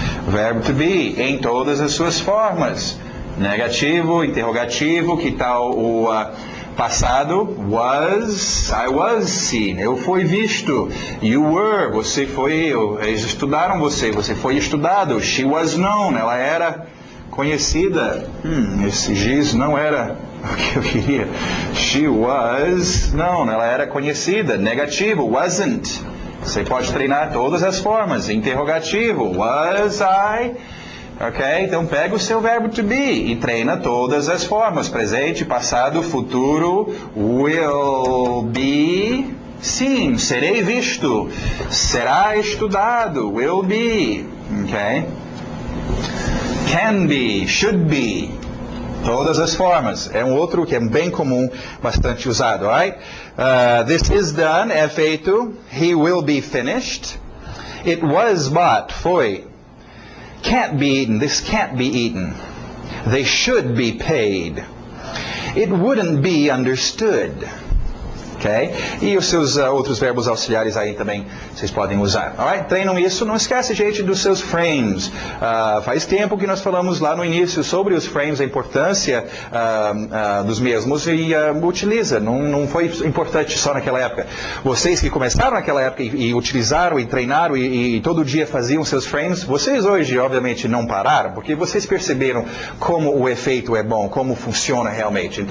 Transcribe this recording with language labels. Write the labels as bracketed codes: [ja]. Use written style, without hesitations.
[pt] Verbo to be, em todas as suas formas. Negativo, interrogativo, que tal o passado? [en] I was seen, [pt] eu fui visto. [en] You were, [pt] você foi, eles estudaram você foi estudado. [en] She was known, [pt] ela era conhecida. Esse giz não era o que eu queria. [en] She was known, [pt] ela era conhecida. Negativo, [en] wasn't. [pt] Você pode treinar todas as formas. Interrogativo, [en] was I? [pt] Ok? Então pega o seu verbo to be e treina todas as formas. Presente, passado, futuro. [en] Will be seen. [pt] Serei visto. Será estudado. [en] Will be. [pt] Ok? [en] Can be. Should be. [pt] Todas as formas. É um outro que é bem comum, bastante usado. [en] Alright? This is done. [pt] É feito. [en] He will be finished. It was bought. [pt] Foi. [en] Can't be eaten. This can't be eaten. They should be paid. It wouldn't be understood. Okay? [pt] E os seus outros verbos auxiliares aí também vocês podem usar. [en] Alright? [pt] Treinam isso. Não esquece, gente, dos seus frames. Faz tempo que nós falamos lá no início sobre os frames, a importância dos mesmos e utiliza. Não foi importante só naquela época. Vocês que começaram naquela época e utilizaram e treinaram e todo dia faziam seus frames, vocês hoje, obviamente, não pararam, porque vocês perceberam como o efeito é bom, como funciona realmente.